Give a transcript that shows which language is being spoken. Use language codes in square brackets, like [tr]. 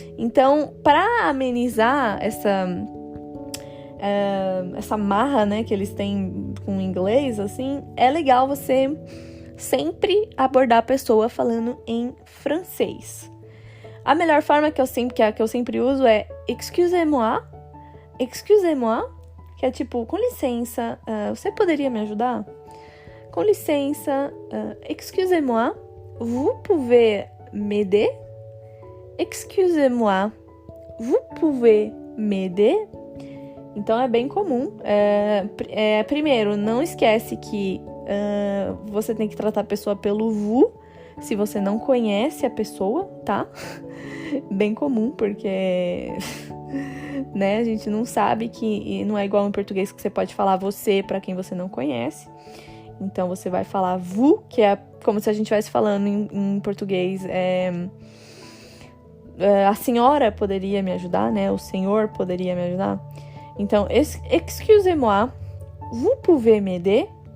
[pt] Então, para amenizar essa marra, que eles têm com o inglês, assim, é legal você sempre abordar a pessoa falando em francês. A melhor forma que eu sempre uso é [fr] excusez-moi, [pt] que é tipo, com licença, você poderia me ajudar? Com licença, [fr] excusez-moi, vous pouvez m'aider? Excusez-moi, vous pouvez m'aider? [pt] Então, é bem comum. Primeiro, não esquece que você tem que tratar a pessoa pelo vous, se você não conhece a pessoa, tá? Bem comum, porque... a gente não sabe que não é igual em português que você pode falar você para quem você não conhece. Então, você vai falar vous, que é como se a gente estivesse falando em português. A senhora poderia me ajudar, O senhor poderia me ajudar. Então, [fr] excusez-moi, vous pouvez m'aider?